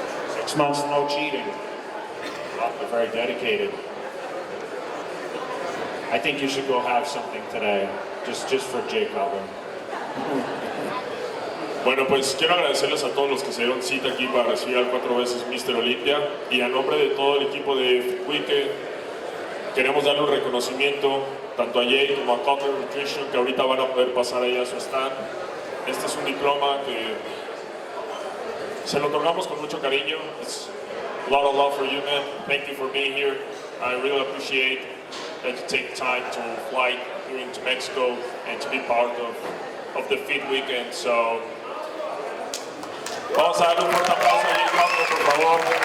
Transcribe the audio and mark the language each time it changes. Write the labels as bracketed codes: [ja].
[en] Six months, no cheating. Well, they're very dedicated. I think you should go have something today, just for Jay Cutler. [es] Bueno, pues quiero agradecerles a todos los que se dieron cita aquí para recibir al 4 veces Mr. Olympia, y a nombre de todo el equipo de Weekend queremos darle un reconocimiento tanto a Jay como a Cutler Nutrition, que ahorita van a poder pasar ahí a su stand. Este es un diploma que se lo otorgamos con mucho cariño. [en] It's a lot of love for you, man. Thank you for being here. I really appreciate that you take time to fly here into Mexico and to be part of the Fit Weekend. [es] So, vamos a darle un fuerte aplauso a Jay Cutler, por favor.